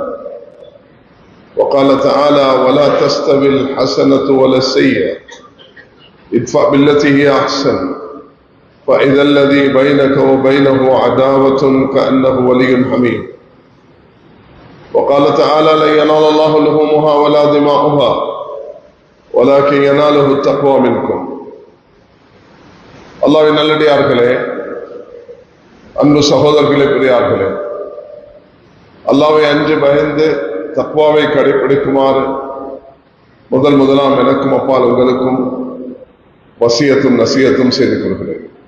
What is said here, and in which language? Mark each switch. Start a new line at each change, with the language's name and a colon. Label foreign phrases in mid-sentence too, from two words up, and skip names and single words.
Arabic: وقال تعالى ولا تستوي الحسنة ولا السيئة ادفع بالتي هي أحسن فإذا الذي بينك وبينه عداوة كأنه ولي حميم. وقال تعالى لن ينال الله لحومها ولا دماؤها ولكن يناله التقوى منكم.
Tamil: அல்லாஹ்வின் நல்லடியார்களே, அன்பு சகோதரர்களே, பெரியார்களே, அல்லாஹ்வை அஞ்சு பயந்து தக்வாவை கடைபிடிக்குமாறு முதலாம் எனக்கும் அப்பால் உங்களுக்கும் வசியத்தும் நசியத்தும் செய்து கொள்கிறேன்.